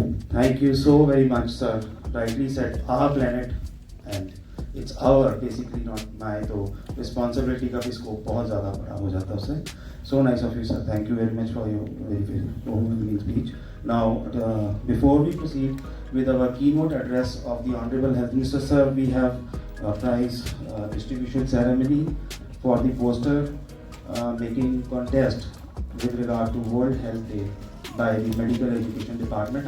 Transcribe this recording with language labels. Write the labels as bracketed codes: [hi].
[en] Thank you so very much, sir. Rightly said, our planet, and it's our, basically not my. [hi] तो responsibility का भी scope बहुत ज़्यादा बड़ा हो जाता है उससे. [en] So nice of you, sir. Thank you very much for your very overwhelming speech. Now, before we proceed with our keynote address of the Hon'ble Health Minister, sir, we have a prize distribution ceremony for the poster making contest with regard to World Health Day by the Medical Education Department.